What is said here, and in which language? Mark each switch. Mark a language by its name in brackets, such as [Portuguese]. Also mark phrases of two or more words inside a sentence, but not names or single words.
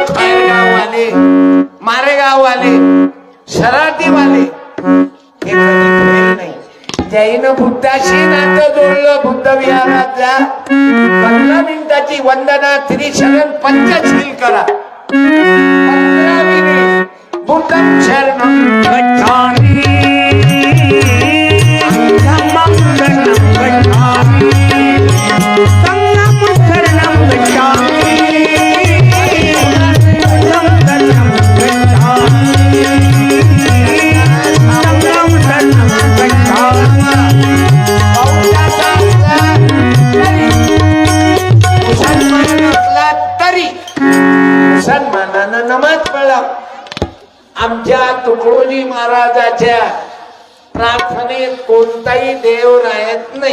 [Marathi] खैरगाववाले, मारेगाववाले, सराटीवाले हे कधी फेल नाही. त्याईनं बुद्धाशी नातं जोडलं. बुद्ध विहारात जा, 15 मिनिटाची वंदना, त्रिशरण, पंचशील करा. 15 मिनिट. [Pali] बुद्धं शरणं गच्छामि, धम्मं शरणं गच्छामि, संघं शरणं गच्छामि, बुद्धं शरणं गच्छामि, संघं शरणं गच्छामि. [Marathi] मुसलमान आमच्या तुकडोजी महाराजाच्या प्रार्थनेत कोणताही देव राहत नाही.